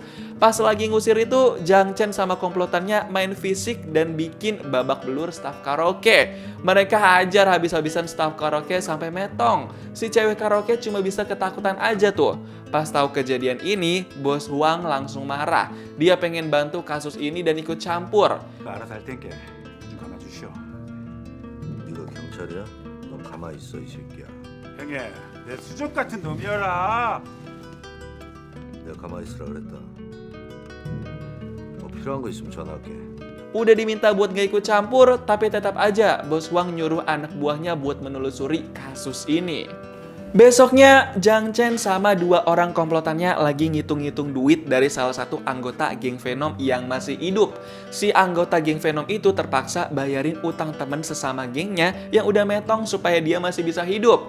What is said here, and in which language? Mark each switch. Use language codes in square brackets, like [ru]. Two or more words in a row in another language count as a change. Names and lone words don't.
[id] Pas lagi ngusir itu, Jang Chen sama komplotannya main fisik dan bikin babak belur staf karaoke. Mereka hajar habis-habisan staf karaoke sampai metong. Si cewek karaoke cuma bisa ketakutan aja tuh. Pas tahu kejadian ini, Bos Huang langsung marah. Dia pengen bantu kasus ini dan ikut campur. [ko] 알아서 할 테니까 좀 가만 주시오. 네가 경찰이야? 넌 가만히 있어 이 새끼야. 형님, 내 수족 같은 놈이어라. 내가 가만히 있으라 그랬다. 뭐 필요한 거 있으면 전화할게. [id] Udah diminta buat gak ikut campur, tapi tetap aja Bos Huang nyuruh anak buahnya buat menelusuri kasus ini. Besoknya, Jang Chen sama 2 orang komplotannya lagi ngitung-ngitung duit dari salah satu anggota geng Venom yang masih hidup. Si anggota geng Venom itu terpaksa bayarin utang teman sesama gengnya yang udah metong supaya dia masih bisa hidup.